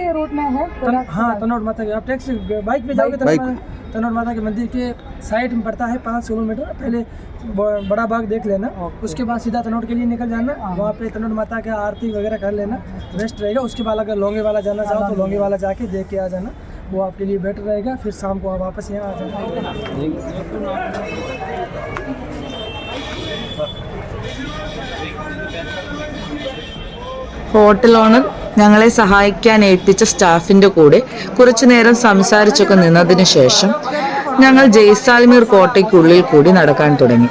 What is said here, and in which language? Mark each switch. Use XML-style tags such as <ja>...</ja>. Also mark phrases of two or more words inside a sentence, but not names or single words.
<hi>रूट में है हाँ, तनोट माता के आप टैक्सी बाइक पे जाओगे तनोट माता के मंदिर के साइड में पड़ता है 5 किलोमीटर. पहले बड़ा बाग देख लेना, उसके बाद सीधा तनोट के लिए निकल जाना. वहाँ पे तनोट माता का आरती वगैरह कर लेना, बेस्ट रहेगा. उसके बाद अगर लोंगे वाला जाना चाहो तो लोंगे वाला जाके देख के आ जाना, वो आपके लिए बेटर रहेगा. फिर शाम को आप वापस यहाँ आ जाना.</hi> <ml>ഹോട്ടൽ ഓണർ ഞങ്ങളെ സഹായിക്കാൻ ഏൽപ്പിച്ച സ്റ്റാഫിന്റെ കൂടെ കുറച്ചു നേരം സംസാരിച്ചൊക്കെ നിന്നതിന് ശേഷം ഞങ്ങൾ ജയ്സാൽമീർ കോട്ടയ്ക്കുള്ളിൽ കൂടി നടക്കാൻ തുടങ്ങി.</ml>